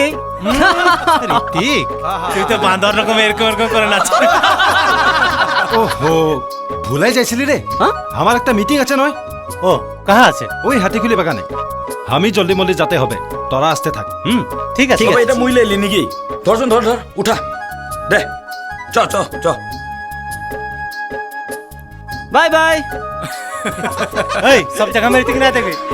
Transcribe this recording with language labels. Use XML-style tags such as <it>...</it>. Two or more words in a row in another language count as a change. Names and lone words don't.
<bn>ঋত্বিক তুই তো বান্দর রকম এরকম এরকম করে নাচ ওহো ভুলাই যাইছিলি রে আমার একটা মিটিং আছে নয় ও কাহা আছে ওই হাতিখুলি বাগানে আমি জলদি মল্দি যাতে হবে তোরা আসতে থাক ঠিক আছে এটা মুই লেলি নাকি ধরছুন ধর উঠা দে চ চ চ</bn> <en>bye bye</en> <bn>এই সব জায়গা মেরে ঠিক না দেখবি</bn>